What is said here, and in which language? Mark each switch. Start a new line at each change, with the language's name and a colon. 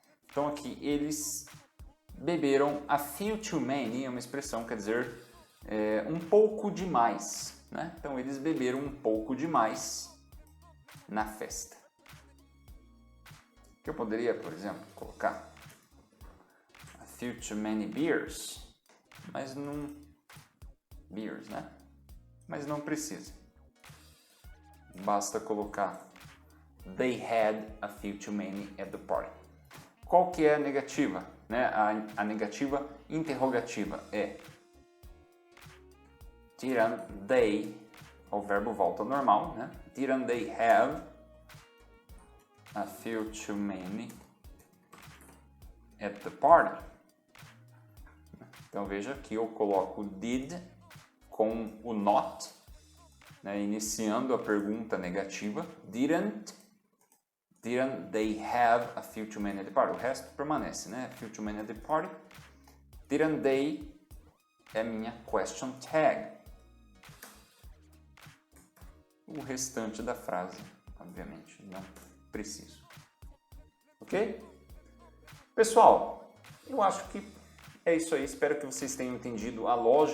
Portuguese: Então aqui, eles beberam
English: a few too many,
Portuguese: é uma expressão, quer dizer, um pouco demais, né? Então eles beberam um pouco demais na festa. Que eu poderia, por exemplo, colocar
English: a few too many beers,
Portuguese: mas não... beers, né? Mas não precisa. Basta colocar
English: they had a few too many at the party.
Portuguese: Qual que é a negativa? Né? A negativa interrogativa é
English: didn't they,
Portuguese: o verbo volta ao normal, né?
English: Didn't they have a few too many at the party?
Portuguese: Então veja que eu coloco did com o not, né, iniciando a pergunta negativa.
English: Didn't they have a few too many at the party?
Portuguese: O resto permanece, né?
English: A few too many at the party. Didn't they
Portuguese: é minha question tag. O restante da frase, obviamente, não preciso. Ok? Pessoal, eu acho que é isso aí. Espero que vocês tenham entendido a lógica do question tag, tá?